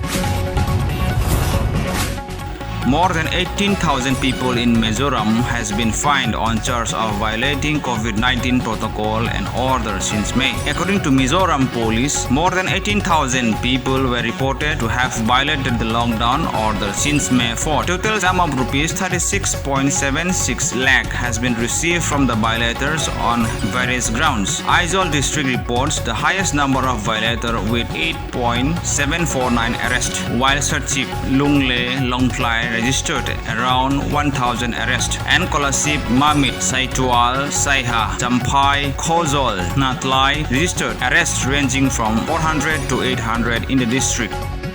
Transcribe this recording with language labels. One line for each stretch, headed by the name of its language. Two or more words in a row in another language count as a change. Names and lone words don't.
English: More than 18,000 people in Mizoram has been fined on charge of violating COVID-19 protocol and orders since May. According to Mizoram police, more than 18,000 people were reported to have violated the lockdown order since May 4. Total sum of rupees 36.76 lakh has been received from the violators on various grounds. Aizawl district reports the highest number of violators with 8.749 arrests, while Sarchip, Lungle, Longklai registered around 1,000 arrests, and Kolasip, Mamit, Saitwal, Saiha, Champhai, Khozol, Natlai registered arrests ranging from 400 to 800 in the district.